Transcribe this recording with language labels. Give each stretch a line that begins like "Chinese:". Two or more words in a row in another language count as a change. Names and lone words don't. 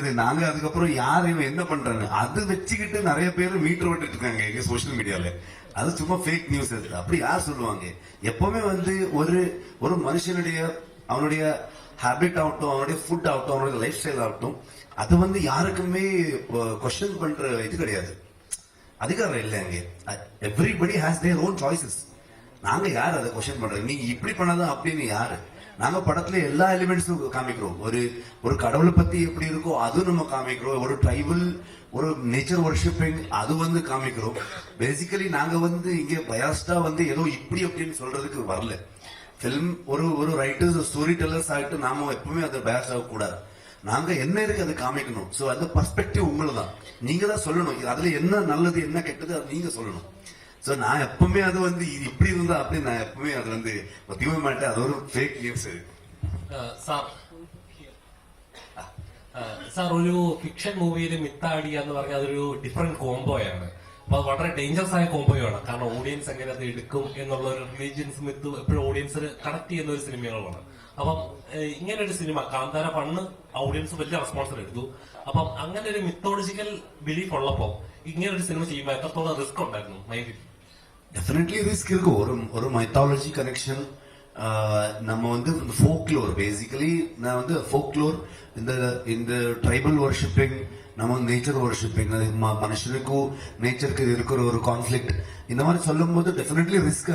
Tamil: இது நாங்க அதுக்கப்புறம் யார் இவன் என்ன பண்றாங்க அது வச்சுக்கிட்டு நிறைய பேர் மீட்டர் விட்டுட்டு இருக்காங்க எங்க சோசியல் மீடியால. அது சும்மா
English: fake news.
Tamil: அது அப்படி யார் சொல்லுவாங்க? எப்பவுமே வந்து ஒரு மனுஷனுடைய அவனுடைய ஹேபிட் ஆகட்டும், அவனுடைய ஃபுட் ஆகட்டும், அவனுடைய
English: life style
Tamil: ஆகட்டும், அது வந்து யாருக்குமே கொஸ்டின் பண்ற இது கிடையாது, அதிகாரம் இல்லை அங்கே.
English: everybody has their own choices.
Tamil: நாங்க யார் அதை கொஸ்டின் பண்றோம்? நீங்க இப்படி பண்ணாதான் அப்படின்னு யாரு? நாங்க படத்துல எல்லா எலிமெண்ட்ஸும் காமிக்கிறோம். ஒரு கடவுளை பத்தி எப்படி இருக்கோ அதுவும் நம்ம காமிக்கிறோம். ஒரு ட்ரைபல் ஒரு
English: nature worshipping
Tamil: அது வந்து காமிக்கிறோம். பேசிக்கலி நாங்க வந்து இங்க பயாஸ்டா வந்து ஏதோ இப்படி அப்படின்னு சொல்றதுக்கு வரல. பிலிம் ஒரு
English: writers story tellers
Tamil: ஆகிட்டு நாம எப்பவுமே அதை பயாஸ் ஆக கூடாது. நாங்க என்ன இருக்கு அதை காமிக்கணும். சோ அந்த பர்ஸ்பெக்டிவ் உங்களுதான், நீங்க தான் சொல்லணும். அதுல என்ன நல்லது என்ன கெட்டது அது நீங்க சொல்லணும். சோ நான் எப்பவுமே அது வந்து இப்படி இருந்தா அப்படி நான் எப்பவுமே அது வந்து ஒத்திக்க மாட்டேன். அது ஒரு
English: fake news.
Malayalam: സാർ ഒരു ഫിക്ഷൻ മൂവിയിൽ മിത്താടി എന്ന് പറഞ്ഞാൽ അതൊരു ഡിഫറെന്റ് കോംബോയാണ്. അപ്പൊ അത് വളരെ ഡേഞ്ചറസ് ആയ കോംബോയാണ്. കാരണം ഓഡിയൻസ് എങ്ങനെ അത് എടുക്കും എന്നുള്ള ഒരു
English: religions myth
Malayalam: എപ്പോഴും ഓഡിയൻസിന് കണക്ട് ചെയ്യുന്ന ഒരു സിനിമകളാണ്. അപ്പം ഇങ്ങനെ ഒരു സിനിമ കാന്താര പണ്ണ് ഓഡിയൻസ് വലിയ റെസ്പോൺസ് എടുത്തു. അപ്പം അങ്ങനെ ഒരു
English: mythological belief
Malayalam: ഉള്ളപ്പോ ഇങ്ങനെ ഒരു സിനിമ ചെയ്യുമ്പോൾ എത്രത്തോളം റിസ്ക് ഉണ്ടായിരുന്നു മൈൻഡിൽ?
English: definitely risk
Tamil: இருக்கும். ஒரு மைத்தாலஜி கனெக்ஷன். நம்ம வந்து ஃபோக்லோர் பேசிக்கலி நான் வந்து ஃபோக்லோர் இந்த
English: tribal worshipping,
Tamil: நம்ம
English: nature worshipping,
Tamil: மனுஷனுக்கும் நேச்சருக்கு இருக்கிற ஒரு கான்ஃபிளிக்ட், இந்த மாதிரி சொல்லும் போது
English: definitely risk.